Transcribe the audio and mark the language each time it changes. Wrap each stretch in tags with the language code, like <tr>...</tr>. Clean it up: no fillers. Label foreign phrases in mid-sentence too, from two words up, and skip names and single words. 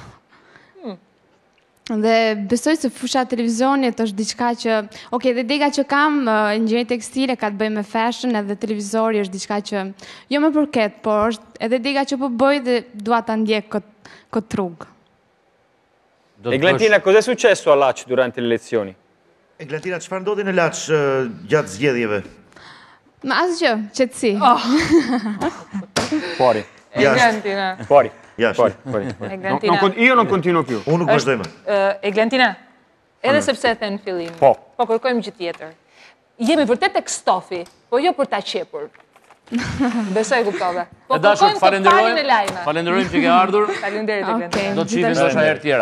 <sq>Dhe besoj se fusha televizionit është diçka që, dhe dega që kam, inxhinieri tekstile ka të bëjë me fashion, edhe televizori është diçka që jo më përket, por është edhe dega që po bëj dhe dua ta ndjek këtë rrugë.</sq> <it>Eglantina, cos'è successo a Laç durante le elezioni?</it> <sq>Eglantina, çfarë ndodhi në Laç gjatë zgjedhjeve? Ma asgjë, qetësi.</sq> <it>Fuori. Eglantina. Fuori. Eglantina. Io non continuo più.</it> <sq>Unë nuk vazhdoj më. Eglantina, edhe sepse e the në fillim, po kërkojmë gjë tjetër. Jemi vërtet tek stofi, po jo për ta qepur. Besoj kuptova. Po kërkojmë të falin e lajme. Falenderojmë që ke ardhur. Faleminderit Eglantina. Do të shihim ndoshta herë tjera.</sq>